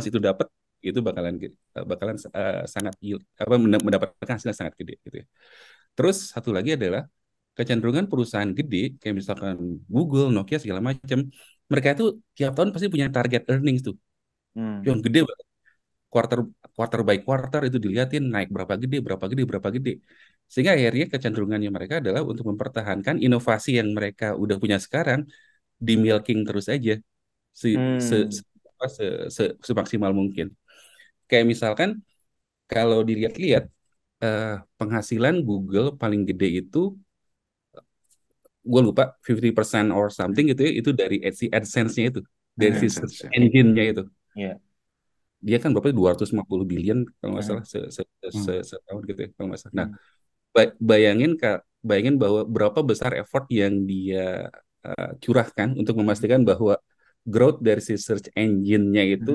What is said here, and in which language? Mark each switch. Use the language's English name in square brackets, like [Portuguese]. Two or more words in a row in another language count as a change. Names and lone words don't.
[Indonesian] once itu dapat itu bakalan sangat apa mendapatkan hasil yang sangat gede gitu ya. Terus satu lagi adalah kecenderungan perusahaan gede kayak misalkan Google, Nokia segala macam, mereka itu tiap tahun pasti punya [English] target earnings [Indonesian] tuh Hmm. yang gede banget. [English] Quarter quarter by quarter [Indonesian] itu dilihatin naik berapa gede, berapa gede, berapa gede. Sehingga akhirnya kecenderungannya mereka adalah untuk mempertahankan inovasi yang mereka udah punya sekarang di milking terus aja se, se, Hmm. se, apa, semaksimal mungkin. Kayak misalkan kalau dilihat-lihat eh, penghasilan Google paling gede itu gue lupa 50% [English] or something [Indonesian] gitu ya itu dari AdSense-nya itu dari si search AdSense ya. engine-nya itu Ya. dia kan berapa 250 billion kalau nggak Hmm. salah Hmm. setahun gitu ya kalau nggak salah. Nah Hmm. bayangin Kak, bayangin bahwa berapa besar effort yang dia curahkan untuk memastikan bahwa growth dari si [English] search engine- [Indonesian] nya itu